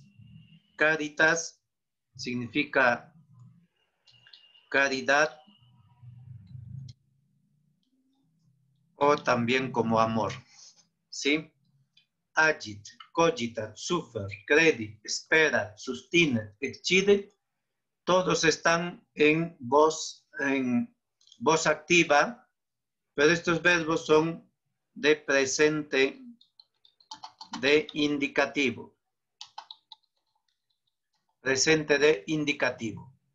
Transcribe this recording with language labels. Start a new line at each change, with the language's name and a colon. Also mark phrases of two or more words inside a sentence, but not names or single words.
Spanish: Caritas significa caridad o también como amor, ¿sí?
Latin: Agit, cogitat, sufer, credit, esperat, sustinet, excidit,
Spanish: todos están en voz activa, pero estos verbos son de presente de indicativo. Presente de indicativo.